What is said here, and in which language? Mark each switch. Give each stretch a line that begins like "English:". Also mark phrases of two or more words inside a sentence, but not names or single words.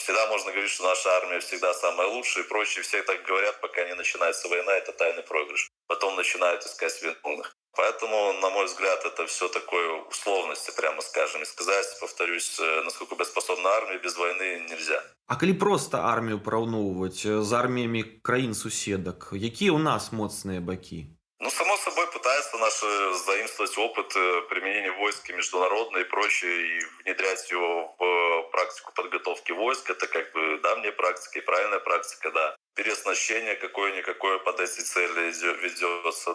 Russian: Всегда можно говорить, что наша армия всегда самая лучшая и прочее. Все так говорят, пока не начинается война, это тайный проигрыш. Потом начинают искать виновных. Поэтому, на мой взгляд, это все такое условности, прямо скажем. И сказать, повторюсь, насколько боеспособна армия, без войны нельзя.
Belarusian: А калі проста армію параўноўваць з арміямі краін суседак, якія ў нас моцныя бакі?
Russian: Само собой, пытаются наши заимствовать опыт применения войск и международной и прочее, и внедрять его в практику подготовки войск. Это давняя практика и правильная практика, да. Переоснащение какое-никакое под эти цели ведется.